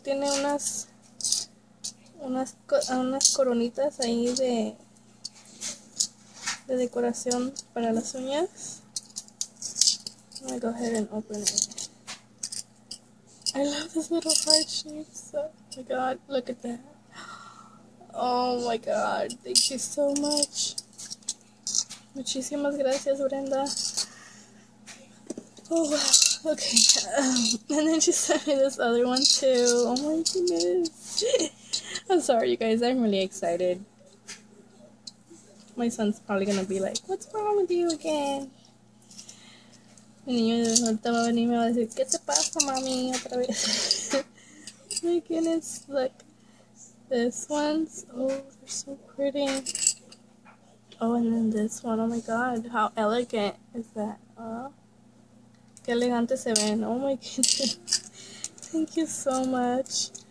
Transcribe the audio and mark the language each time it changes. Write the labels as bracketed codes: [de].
[es] Tiene unas coronitas ahí de decoración para las uñas. [en] I'm gonna go ahead and open it. I love this little heart shapes. Oh my god, look at that. Oh my god, thank you so much. [es] Muchísimas gracias, Brenda. [en] Oh wow, okay. And then she sent me this other one too. Oh my goodness. I'm sorry, you guys, I'm really excited. My son's probably gonna be like, what's wrong with you again? [es] Mi niño ahorita va a venir y me va a decir, ¿qué te pasa, mami? Otra vez. [en] Oh my goodness, look. This one's, oh, they're so pretty. Oh, and then this one, oh my god, how elegant is that? [es] Qué elegante se ven. [en] Oh my goodness. Thank you so much.